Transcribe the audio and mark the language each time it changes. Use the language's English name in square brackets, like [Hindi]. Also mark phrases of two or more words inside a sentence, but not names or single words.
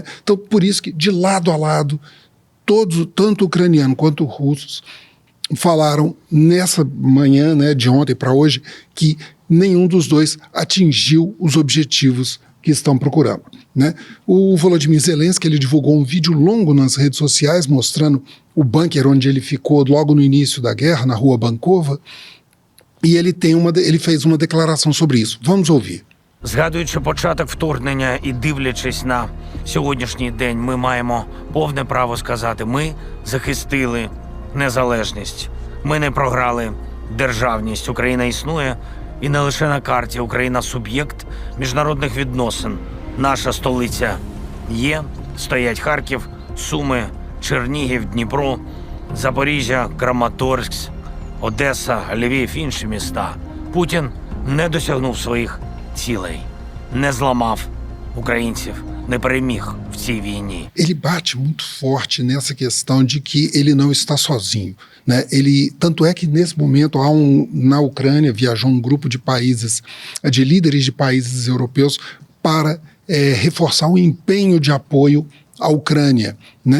[Portuguese] Então, por isso que, de lado a lado, tanto ucraniano quanto russos, falaram nessa manhã, né, de ontem para hoje, que nenhum dos dois atingiu os objetivos que estão procurando, né? O Volodymyr Zelensky, ele divulgou um vídeo longo nas redes sociais mostrando o bunker onde ele ficou logo no início da guerra, na rua Bankova, e ele fez uma declaração sobre isso. Vamos ouvir. [Ukrainian] Згадуючи початок вторгнення і дивлячись на сьогоднішній день, ми маємо повне право сказати: ми захистили незалежність, ми не програли державність. Україна існує, і не лише на карті. Україна – суб'єкт міжнародних відносин. Наша столиця є, стоять Харків, Суми, Чернігів, Дніпро, Запоріжжя, Краматорськ, Одеса, Львів, інші міста. Путін не досягнув своїх цілей, не зламав українців, не переміг в цій війні. [Portuguese] Ele bate muito forte nessa questão de que ele não está sozinho, né? Tanto é que nesse momento na Ucrânia viajou um grupo de países, de líderes de países europeus para reforçar o empenho de apoio à Ucrânia, né?